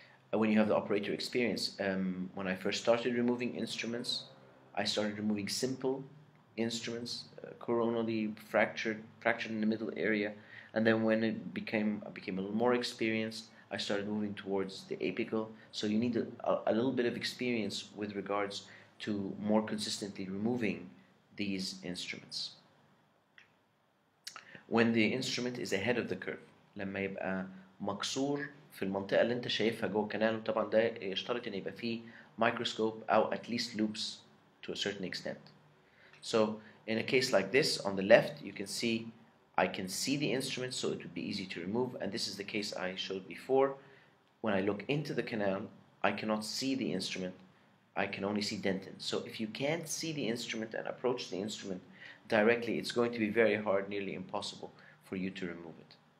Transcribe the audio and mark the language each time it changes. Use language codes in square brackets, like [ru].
[en] When you have the operator experience, when I first started removing instruments, I started removing simple instruments, coronally fractured in the middle area, and then when I became a little more experienced, I started moving towards the apical. So you need a little bit of experience with regards to more consistently removing these instruments. When the instrument is ahead of the curve، [ar] لما يبقى مكسور في المنطقة اللي انت شايفها جوه الكنال، وطبعا ده يشترط ان يبقى فيه microscope او [en] at least loops to a certain extent. So in a case like this, on the left you can see I can see the instrument, so it would be easy to remove, and this is the case I showed before. When I look into the canal, I cannot see the instrument, I can only see dentin. So if you can't see the instrument and approach the instrument directly, it's going to be very hard, nearly impossible for you to remove it.